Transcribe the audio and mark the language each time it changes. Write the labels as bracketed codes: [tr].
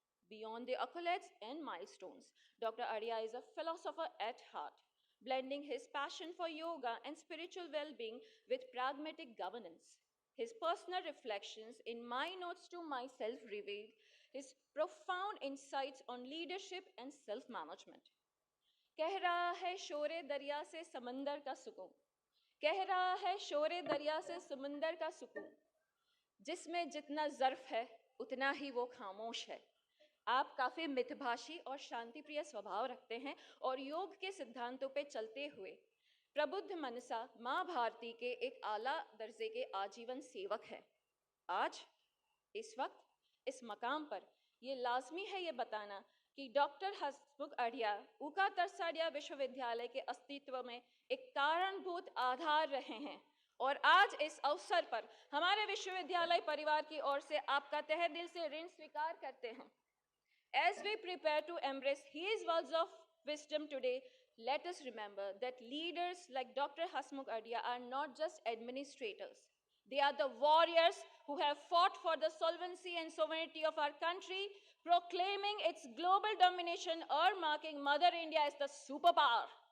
[en] Beyond the accolades and milestones, Dr. Adhia is a philosopher at heart, blending his passion for yoga and spiritual well-being with pragmatic governance. His personal reflections in my notes to myself reveal his profound insights on leadership and self-management. [hi] कह रहा है शोरे दरिया से समंदर का सुकून, कह रहा है शोरे दरिया से समंदर का सुकून, जिसमें जितना ज़र्फ है उतना ही वो खामोश है। आप काफ़ी मितभाषी और शांतिप्रिय स्वभाव रखते हैं और योग के सिद्धांतों पे चलते हुए प्रबुद्ध मनसा माँ भारती के एक आला दर्जे के आजीवन सेवक हैं। आज इस वक्त इस मकाम पर ये लाजमी है ये बताना कि डॉक्टर हसमुख अढ़िया उका तरसाडिया विश्वविद्यालय के अस्तित्व में एक कारणभूत आधार रहे हैं और आज इस अवसर पर हमारे विश्वविद्यालय परिवार की ओर से आपका तहे दिल से ऋण स्वीकार करते हैं। [en] As we prepare to embrace his words of wisdom today, let us remember that leaders like Dr. Hasmukh Adhia are not just administrators. They are the warriors who have fought for the solvency and sovereignty of our country, proclaiming its global domination or marking Mother India as the superpower.